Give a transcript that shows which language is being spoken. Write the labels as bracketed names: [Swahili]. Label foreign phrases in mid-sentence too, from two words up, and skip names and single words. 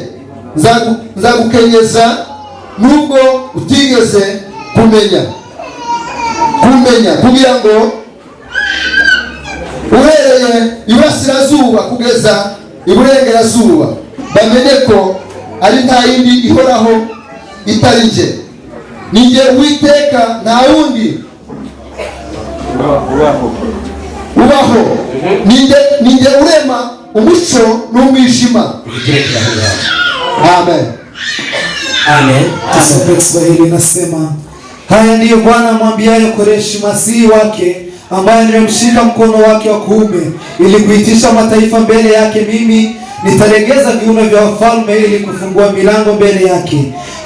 [Kinyarwanda] Nzagukenyeza nubwo utigeze kumenya, kugira ngo uhereye iburasirazuba kugeza iburengerazuba bamenye ko ari nta yindi ihoraho itari jye. Ni jye Uwiteka, nta wundi ubaho. Ni jye urema umucyo n'umwijima. Amen. Amen. [Swahili] Kiswahili nasema, haya ndiyo Bwana amwambiaye Koreshi masihi wake, ambaye nimemshika mkono wake wa kuume ili kuitisha mataifa mbele yake. Mimi nitalegeza viuno vya wafalme ili kufungua milango mbele yake.